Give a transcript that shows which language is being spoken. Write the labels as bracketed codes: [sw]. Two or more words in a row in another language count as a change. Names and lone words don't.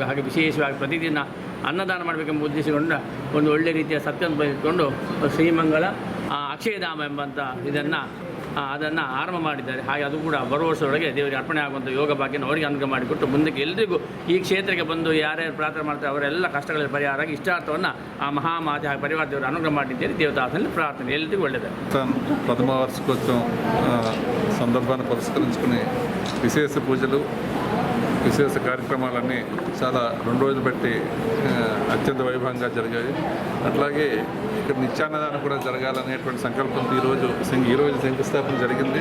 [kn] ಹಾಗೆ ವಿಶೇಷವಾಗಿ ಪ್ರತಿದಿನ ಅನ್ನದಾನ ಮಾಡಬೇಕೆಂಬ ಉದ್ದೇಶಗೊಂಡ ಒಂದು ಒಳ್ಳೆ ರೀತಿಯ ಸತ್ಯವನ್ನು ಇಟ್ಕೊಂಡು ಶ್ರೀಮಂಗಲ ಅಕ್ಷಯಧಾಮ ಎಂಬಂಥ ಅದನ್ನು ಆರಂಭ ಮಾಡಿದ್ದಾರೆ. ಹಾಗೆ ಅದು ಕೂಡ ಬರುವ ವರ್ಷದೊಳಗೆ ದೇವರಿಗೆ ಅರ್ಪಣೆ ಆಗುವಂಥ ಯೋಗ ಭಾಗ್ಯನ ಅವರಿಗೆ ಅನುಗ್ರಹ ಮಾಡಿಕೊಟ್ಟು ಮುಂದಕ್ಕೆ ಎಲ್ಲರಿಗೂ ಈ ಕ್ಷೇತ್ರಕ್ಕೆ ಬಂದು ಯಾರ್ಯಾರು ಪ್ರಾರ್ಥನೆ ಮಾಡ್ತಾರೆ ಅವರೆಲ್ಲ ಕಷ್ಟಗಳ ಪರಿಹಾರ ಆಗಿ ಇಷ್ಟಾರ್ಥವನ್ನು ಆ ಮಹಾಮಾತೆ ಹಾಗೂ ಪರಿವಾರ ದೇವರು ಅನುಗ್ರಹ ಮಾಡಿದ್ದೇವೆ. ದೇವತಾಸನಲ್ಲಿ ಪ್ರಾರ್ಥನೆ ಎಲ್ಲರಿಗೂ ಒಳ್ಳೆಯದು. [te] ప్రథమ వార్షికోత్సవం సందర్భాన్ని పురస్కరించుకుని విశేష పూజలు, విశేష కార్యక్రమాలన్నీ చాలా 2 రోజులు బట్టి అత్యంత వైభవంగా జరిగాయి. అట్లాగే ఇక్కడ నిత్యాన్నదానం కూడా జరగాలనేటువంటి సంకల్పంతో ఈరోజు శంకుస్థాపన జరిగింది.